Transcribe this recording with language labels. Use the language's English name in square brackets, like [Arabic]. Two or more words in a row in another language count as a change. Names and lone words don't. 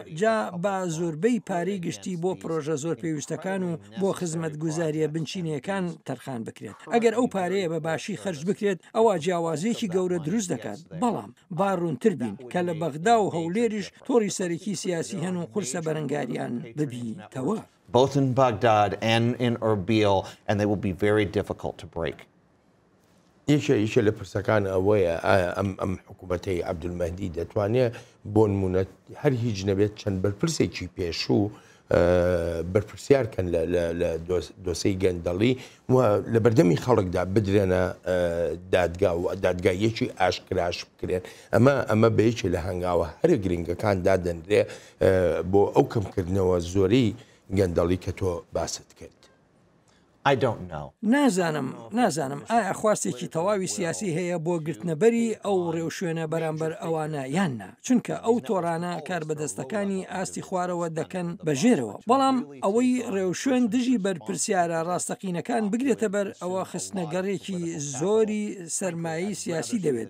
[Central Kurdish] جا با زۆربەی پارەی گشتی بۆ پرۆژە زۆر پێویستەکان و بۆ خزمەت گوزاریە بنچینەکان تەرخان بکرێت. ئەگەر ئەو پارەیە بە باشی خەرج بکرێت ئەوە جیاوازیەکی گەورە دروست دەکات. بەڵام باڕوونتر بین کە لە بەغدا و هەولێریش تۆڕی سەرەکی سیاسی هەن و قورسە بەرەنگاریان ببینیتەوە. [English] Both in Baghdad and in Erbil, and they will be very difficult to break. [Central Kurdish] یەکێ لە پرسەکان ئەوەیە ئەم حکوومەتەی عەبدولمەهدی دەتوانێت بۆ نمونە هەر هیچ نەبێت چەند بەرپرسێکی پێشوو بەرپرسیارکەن لە دۆسەی گەندەڵی و لە بەردەمی خەڵکدا بدرێنە دادگا و دادگایەکی ئاشکراش بکرێن. ئەمە بەیەکی لە هەنگاوە هەرە گرنگەکان دادەنرێ بۆ ئەو کەمکردنەوە زۆرەی گەندەڵی کە تۆ باست کرد. [English] I don't know. [Central Kurdish] نازانم ئایا خواستێکی تەواوی سیاسی هەیە بۆ گرتنەبەری ئەو ڕێوشوێنە بەرامبەر ئەوانە یاننا، چونکە ئەو تۆرانە کار بەدەستەکانی ئاستی خوارەوە دەکەن بەژێرەوە. بەڵام ئەوەی ڕێوشوێن دژی بەرپرسیارە ڕاستەقینەکان بگرێتە بەر ئەوە خستنەگەڕێکی زۆری سەرمایی سیاسی دەوێت.